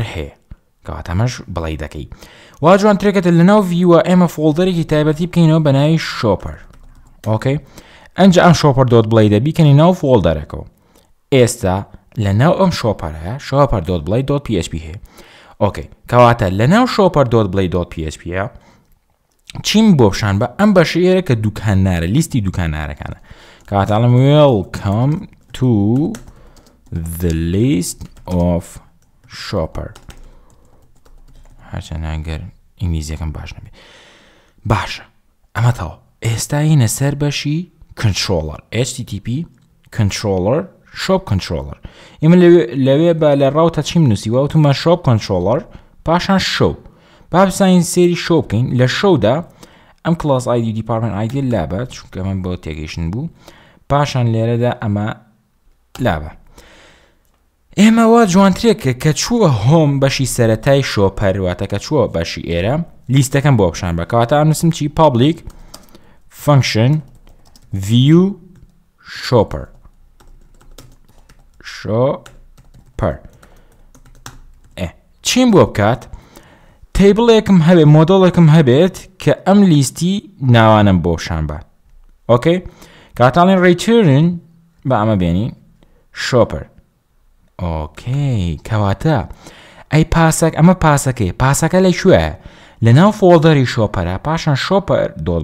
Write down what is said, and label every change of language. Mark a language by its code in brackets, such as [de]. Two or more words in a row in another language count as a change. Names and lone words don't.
[ckb] هەیە کەواتەمەش بڵێ دەکەی وا جوانترێکەتە لە ناو ڤیوە ئێمە فۆڵدەرێکی تایبەتی بکەینەوە بە ناوی [en] shopper okay [ckb] ئەنجا ئەم [en] shopper dot blade [ckb] دەبیکەنی ناو فۆڵدەرەکەەوە ئێستا لە ناو ئەم شۆپەرە [en] shopper dot blade dot [ckb] PHP هەیە ئۆکەی کەواتە لە ناو [en] shopper dot blade dot PHP [ckb] چیم بۆ بشان بە ئەم بەشەیەرە کە دوکانارە لیستی دوکانارەکانە کەواتەڵم [en] welcome to the list of shopper [ckb] هەرچەند ئەگەر ئینگلیزیەکەم باش نەبێ باشە ئەمە تاوە ئێستا یینە سەر بەشی کنترۆلەر [en] HTTP controller shop [ckb] کنترۆلەر ئێمە لەوێ بە لە ڕاوتە چیم نووسیوە وتمە [en] shop controller [ckb] پاشان شەو با بزانین سێری شۆ بکەین لە شەودا ئەم [en] class id department id [ckb] لابە چونکە ئەمە بۆ تێگەیشتن بوو پاشان لێرەدا ئەمە لابە ئێمە وا جوانترێکە کە چووە هۆم بەشی سەرەتای شۆپەرواتە کە چووە بەشی ئێرە لیستەکەم بۆ بشان بە کەواتە ئەنووسم چی [en] public function view shopper [ckb] چیم بۆ بکات تیبڵێکم هەبێت مۆدڵێکم هەبێت کە ئەم لیستی ناوانم بۆ بشان بات ئۆکەی کاتاڵین ریترن بە ئەمە بێنی [en] shopper okay [ckb] کەواتە ئەی پاسەک ئەمە پاسەکەی پاسەکە لە کوێە لە ناو فۆڵدەری شۆپەرە پاشان [en] shopper dot